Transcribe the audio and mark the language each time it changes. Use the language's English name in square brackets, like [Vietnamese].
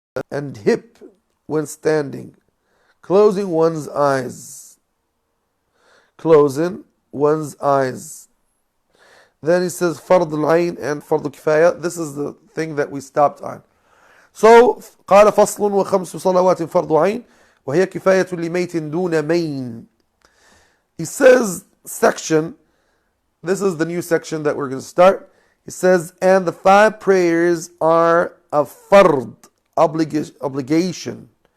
[English] and hip when standing, closing one's eyes. Closing one's eyes. Then he says Fard al-Ain and Fard al-Kifaya. This is the thing that we stopped on. So [Arabic] قال فصل وخمس صلوات فرض عين وهي كفاية لميت دون مين. [English] He says section, this is the new section that we're going to start. He says, and the 5 prayers are a fard, obligation.